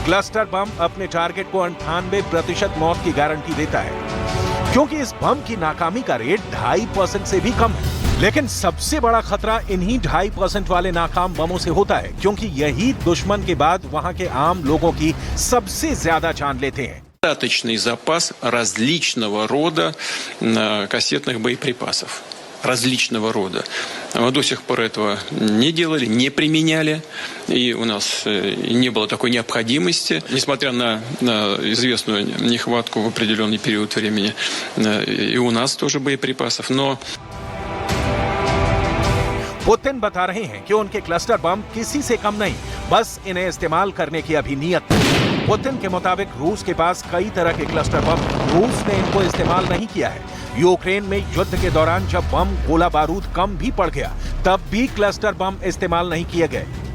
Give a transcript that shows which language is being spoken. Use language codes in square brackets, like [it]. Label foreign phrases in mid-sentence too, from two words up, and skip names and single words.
[hi] क्लस्टर बम अपने टारगेट को 98% मौत की गारंटी देता है, क्योंकि इस बम की नाकामी का रेट 2.5% से भी कम है। लेकिन सबसे बड़ा खतरा इन्हीं 2.5% वाले नाकाम बमों से होता है, क्योंकि यही दुश्मन के बाद वहां के आम लोगों की सबसे ज्यादा जान लेते हैं। [ru] Достаточный запас различного рода кассетных боеприпасов. Различного рода. Мы до сих пор этого не делали, не применяли, и у нас не было такой необходимости. Несмотря на известную нехватку в определенный период времени, и у нас тоже боеприпасов, но... [hi] पुतिन बता रहे हैं कि उनके क्लस्टर बम किसी से कम नहीं, बस इन्हें इस्तेमाल करने की अभी नीयत है। पुतिन के मुताबिक रूस के पास कई तरह के क्लस्टर बम, रूस ने इनको इस्तेमाल नहीं किया है। यूक्रेन में युद्ध के दौरान जब बम गोला बारूद कम भी पड़ गया, तब भी क्लस्टर बम इस्तेमाल नहीं किए गए।